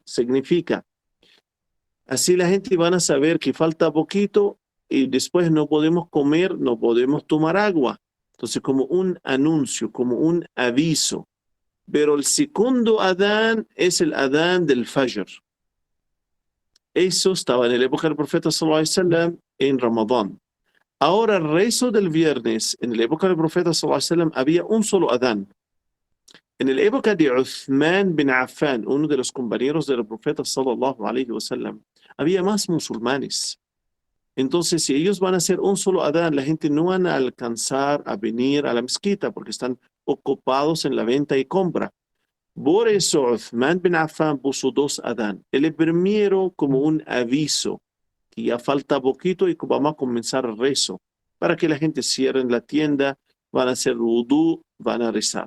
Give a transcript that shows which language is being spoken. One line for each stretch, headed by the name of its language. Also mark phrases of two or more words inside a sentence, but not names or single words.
Spanish: Significa, así la gente van a saber que falta poquito y después no podemos comer, no podemos tomar agua. Entonces como un anuncio, como un aviso. Pero el segundo adán es el adán del fajr. Eso estaba en la época del profeta
Arabic: صلى الله عليه وسلم
Spanish: en Ramadán. Ahora el rezo del viernes, en la época del profeta
Arabic: صلى الله عليه وسلم
Spanish: había un solo adán. En la época de Uthman bin Affan, uno de los compañeros del profeta
Arabic: صلى الله عليه وسلم,
Spanish: había más musulmanes. Entonces, si ellos van a hacer un solo adán, la gente no van a alcanzar a venir a la mezquita porque están ocupados en la venta y compra. Por eso Uthman bin Affan puso 2 adán. El primero como un aviso, que ya falta poquito y que vamos a comenzar el rezo, para que la gente cierre en la tienda, van a hacer wudú, van a rezar.